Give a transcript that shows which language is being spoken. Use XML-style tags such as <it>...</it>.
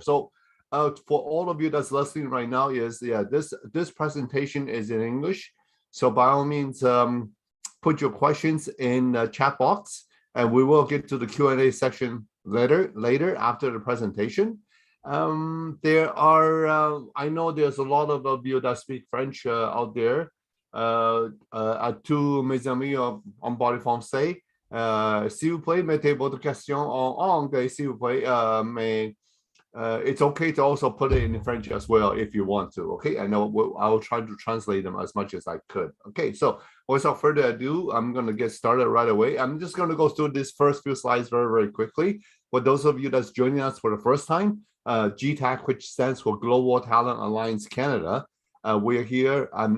<en>So for all of you that's listening right now, this presentation is in English. So by all means, put your questions in the chat box, and we will get to the Q&A section later after the presentation. There are, I know there's a lot of you that speak French out there.</en> <fr>À tous mes amis en parle français, s'il vous plaît, mettez votre question en anglais, s'il vous plaît.</fr> <en>Mais it's okay to also put it in French as well if you want to. Okay, I will try to translate them as much as I could. Okay, so without further ado, I'm going to get started right away. I'm just going to go through these first few slides very, very quickly. For those of you that's joining us for the first time, G-TAC, which stands for Global Talent Alliance Canada. We're here.</en>